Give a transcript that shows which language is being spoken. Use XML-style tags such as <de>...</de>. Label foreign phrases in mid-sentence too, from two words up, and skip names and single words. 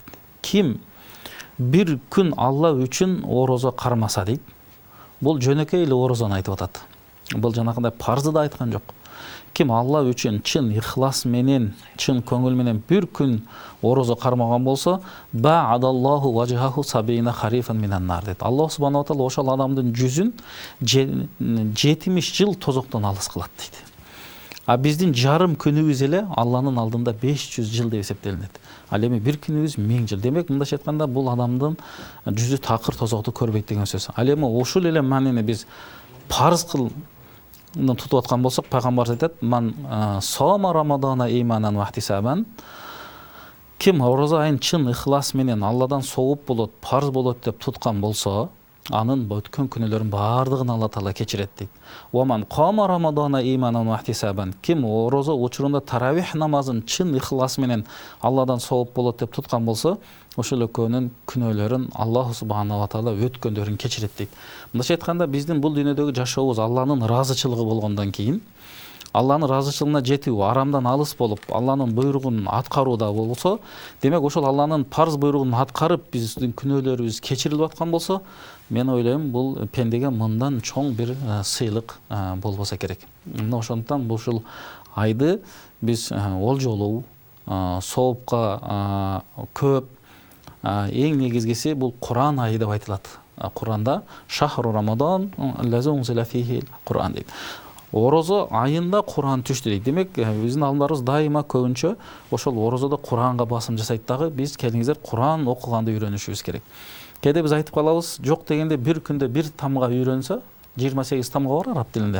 <ky>Ким бир күн Алла үчүн орозо кармаса дейт, бул жөнөкөй эле орозону айтып атат. Бул жанагындай парзды да айткан жок. Ким Алла үчүн чын ихлас менен, чын көңүл менен бир күн орозо кармаган болсо,</ky> <ar>بعد الله وجهه سبعين خريفا من النار</ar> <ky>дейт.</ky> <ar>الله سبحانه وتعالى</ar> <ky>ошол адамдын жүзүн 70 жыл тозоктон алыс кылат дейт. Биздин жарым күнүбүз эле Алланын алдында 500 жыл деп эсептелинет. Ал эми бир күнүбүз 1000 жыл. Демек, мындайча айтканда, бул адамдын жүзү такыр тозокту көрбөйт деген сөз. Ал эми ушул эле маанини биз парз кылып тутуп аткан болсок, пайгамбар айтат:</ky> <ar>"من صام رمضان إيمانا واحتسابا"</ar> <ky>Ким орозо айын чын ихлас менен Алладан соуп болот, парз болот деп туткан болсо, анын өткөн күнөөлөрүн баардыгын Алла Таала кечирет дейт.</ky> <ar>ومن قام رمضان إيمانا واحتسابا.</ar> <ky>Ким орозо учурунда таравих намазын чын ихлас менен Алладан сооп болот деп туткан болсо, ошол экөөнүн күнөөлөрүн</ky> <ar>الله سبحانه وتعالى</ar> <ky>өткөндөрүн кечирет дейт. Мындайча айтканда, биздин бул дүйнөдөгү жашообуз Алланын ыраазычылыгы болгондон кийин, Алланын ыраазычылыгына жетүү, арамдан алыс болуп, Алланын буйругун аткарууда болсо, демек ошол Алланын парз буйругун аткарып, биздин күнөөлөрүбүз кечирилип аткан болсо, мен ойлойм, бул пендеге мындан чоң бир сыйлык болбосо керек. Мына ошондуктан ушул айды биз олжолуу, соопка көп, эң негизгиси бул Куран айы деп айтылат. Куранда</ky> <ar>شهر رمضان الذي أنزل فيه القرآن</ar> <ky>дейт. Орозо айында Куран түштү дейт. Демек, биздин алымдарыбыз дайыма көбүнчө ошол орозодо Куранга басым жасайт дагы, биз келиңиздер Куран окуганды үйрөнүшүбүз керек. Кээде биз айтып калабыз, жок дегенде бир күндө бир тамга үйрөнсө, 28 тамга бар араб тилинде.</ky>